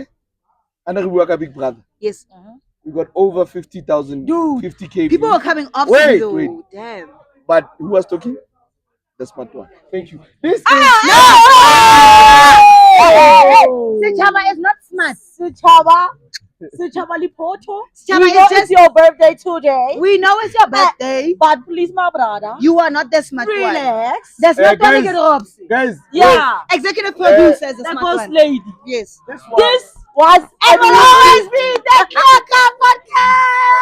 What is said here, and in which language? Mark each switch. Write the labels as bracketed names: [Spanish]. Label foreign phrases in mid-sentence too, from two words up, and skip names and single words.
[English] And we work a Big Brother. Yes. We got over 50,000, Dude, 50K. People views. are coming off Wait, me though. wait. Damn. But who was talking? The smart one. Thank you. This is. Sechaba is not smart. Sechaba Lipoto. Sechaba We is know just- it's your birthday today. We know it's your birthday. But please, my brother, You are not the smart one. relax. There's no guys, Delegate Robs. Guys. Yeah. Executive producer is the That smart goes one. lady. Yes. Wait, This was And will always be the Cracker Podcast.